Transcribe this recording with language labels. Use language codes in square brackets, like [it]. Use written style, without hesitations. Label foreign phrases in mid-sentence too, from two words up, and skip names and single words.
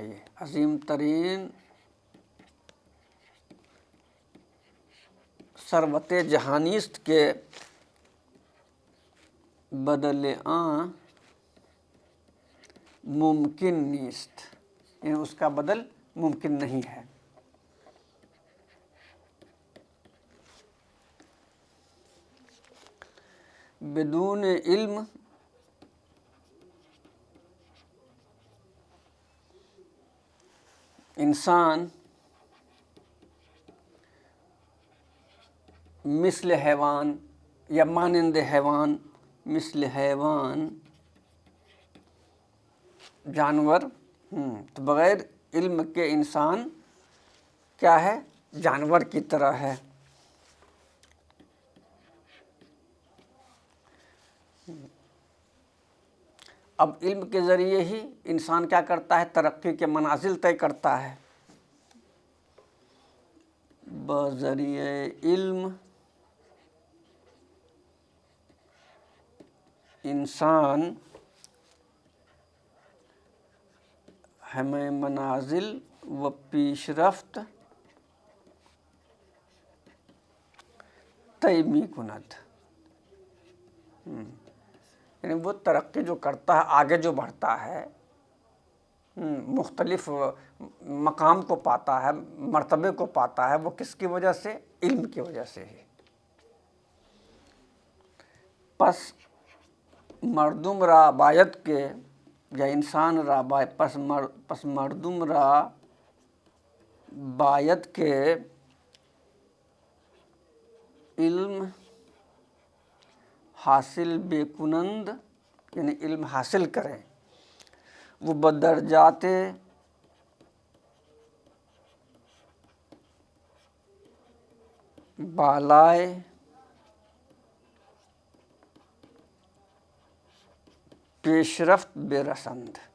[fa] یہ عظیم ترین ثروت جہانی است کے بدل آں ممکن نیست، [ur] یعنی اس کا بدل ممکن نہیں ہے۔ [fa] بدون علم انسان مثل حیوان یا مانند حیوان، مثل حیوان [ur] جانور، تو بغیر علم کے انسان کیا ہے؟ جانور کی طرح ہے۔ اب علم کے ذریعے ہی انسان کیا کرتا ہے؟ ترقی کے منازل طے کرتا ہے۔ [fa] بذریعہ علم انسان ہمیں منازل و پیش رفت طے می کند. [ur] یعنی وہ ترقی جو کرتا ہے، آگے جو بڑھتا ہے، مختلف مقام کو پاتا ہے، مرتبے کو پاتا ہے، وہ کس کی وجہ سے؟ علم کی وجہ سے ہی. [fa] پس مردم را باید کے، یا انسان را پس مردم را باید کے علم حاصل بے کنند، [ur] یعنی علم حاصل کریں، [fa] وہ بدرجات بالائے پیش رفت بے رسند.